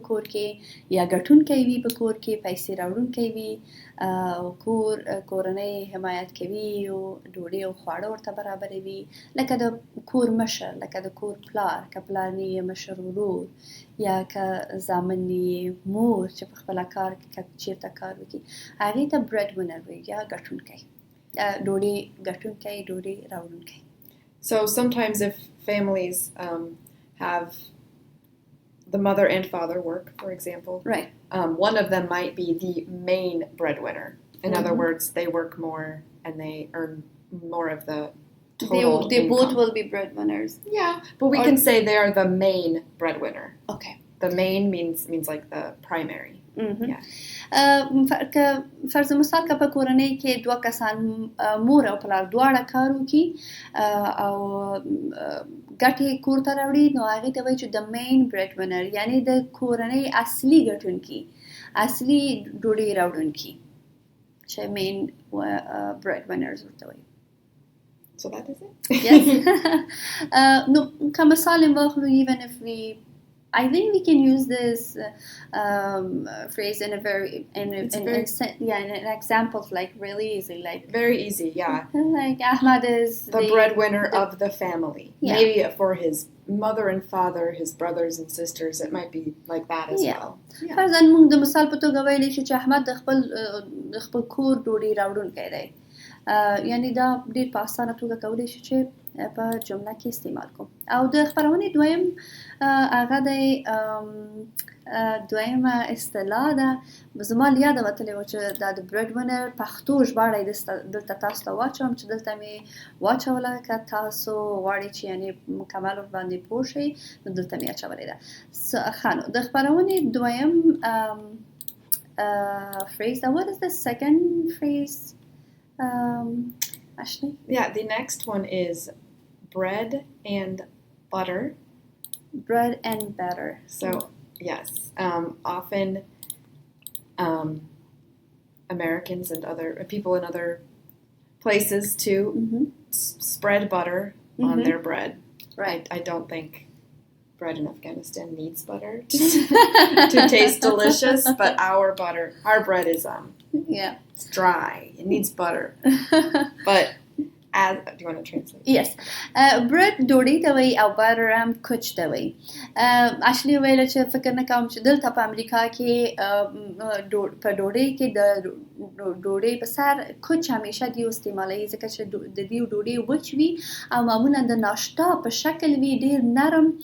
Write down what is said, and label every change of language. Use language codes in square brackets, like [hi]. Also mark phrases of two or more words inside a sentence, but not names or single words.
[ps] کور کې یا ګټونکی وي په کور کې، پیسې راوړونکی وي، کورنۍ حمایت کوي او ډوډۍ او خواړه ورته برابروي، لکه د کور مشر، لکه د کور پلار، که پلار نه یې مشر ورور یا که زامن نه یې مور چې په خپله کار چیرته کار وکړي، هغې ته breadwinner وایي یا ګټونکی، ډوډۍ ګټونکی، ډوډۍ راوړونکی. [en] So sometimes if families have the mother and father work, for example, right. One of them might be the main breadwinner. In mm-hmm. other words, they work more and they earn more of the total They income. both will be breadwinners. Yeah, but we can say they are the main breadwinner. Okay. The main means like the primary. Mm-hmm. Yeah. [ps] فرض مثال که په کورنۍ کې دوه کسان مور او پلار دواړه کار وکړي او ګټې کور ته راوړي، نو هغې ته وایي چې د [en] main breadwinner [ps] یعنی د کورنۍ اصلي ګټونکي، اصلي ډوډۍ راوړونکي چې [en] main breadwinners [ps] ورته وایي. [en] So that is it? Yes. [ps] نو که مثال واخلو [en] even if we I think we can use this phrase in an examples like really easy, like very easy, yeah. Like Ahmad is the breadwinner of the family. Yeah. Maybe for his mother and father, his brothers and sisters, it might be like that as well. [ps] فرضاً موږ د مثال په توګه ویلی شو چې احمد د خپل کور ډوډۍ راوړونکی دی، یعنی دا ډېر په اسانه توګه کولی شو چې په جمله کې استعمال کوم. او د خپرونې دویم هغه دی دویمه اصطلاح ده، زما له یاده وتلی و چې دا د breadwinner پښتو ژباړه یې دلته تاسو ته واچوم چې دلته مې واچوله. که تاسو غواړئ چې یعنې مکمل ورباندې پوه شئ نو دلته مې اچولې ده. ښه نو د خپرونې دویم phrase ده. [en] What is the second phrase? Ashley? Yeah, the next one is bread and butter. Bread and butter. So, yes, often Americans and other people in other places too spread butter on their bread. Right. I don't think bread in Afghanistan needs butter to taste delicious, but our bread is it's dry. It needs butter. But do you want to translate? [ps] Yes. Bread ډوډۍ ته وایي او butter هم کوچ ته وایي. اشلی ویل چې فکر نه کوم چې دلته په امریکا کې په ډوډۍ کې د ډوډۍ په سر کوچ همیشه دیو استعمالوي ځکه چې د دیو ډوډۍ وچ وي او معمولا د ناشتا په شکل وي ډیر نرم.